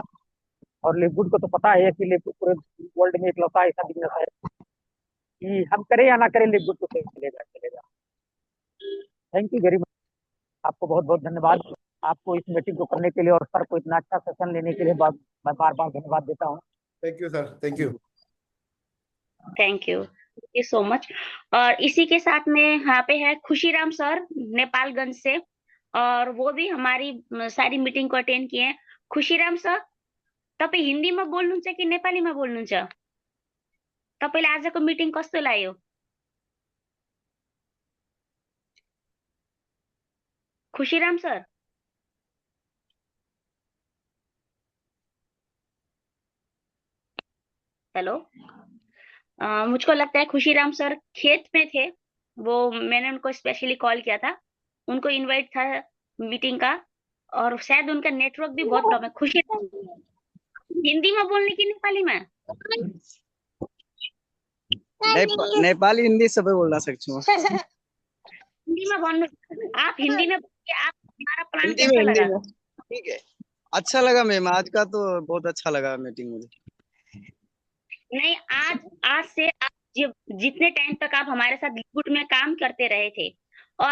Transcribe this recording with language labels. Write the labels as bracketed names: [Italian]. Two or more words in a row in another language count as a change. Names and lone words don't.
[Hindi] और लिक्विड को तो पता है कि लिक्विड पूरे वर्ल्ड में इकलौता ऐसा बिजनेस है कि हम करें या ना करें, लिक्विड तो चलेगा चलेगा। [English] Thank you very much, [Hindi] आपको बहुत बहुत धन्यवाद, आपको इस मीटिंग को करने के लिए और सर को इतना अच्छा सेशन लेने के लिए मैं बार बार धन्यवाद देता हूँ। [English] Thank you sir, Thank you. Thank you so much. [Hindi] और इसी के साथ में यहाँ पे है खुशीराम सर, नेपालगंज से, और वो भी हमारी सारी मीटिंग को अटेंड किए हैं। [Nepali] खुशीराम सर, तपाईँ हिन्दीमा बोल्नुहुन्छ कि नेपालीमा बोल्नुहुन्छ? तपाईँले आजको मिटिङ कस्तो लाग्यो? खुशीराम सर, हेलो। [Hindi] मुझको लगता है खुशीराम सर खेत में थे, वो मैंने उनको स्पेशली कॉल किया था, उनको इनवाइट था मीटिंग का, और शायद उनका नेटवर्क भी बहुत कम है। खुशीराम, हिंदी में बोलने की नेपाली में? [Nepali] नेपाली हिन्दी सबै बोल्न सक्छु म। [Hindi] हिंदी में बोल, आप हिंदी में बोलिए, आप हमारा प्लान हिंदी में, कैसा हिंदी लगा? में। ठीक है, अच्छा लगा मैम, आज का तो बहुत अच्छा लगा मीटिंग मुझे। नहीं, आज आज से आप जितने टाइम तक आप हमारे साथ लिक्विड में काम करते रहे थे, और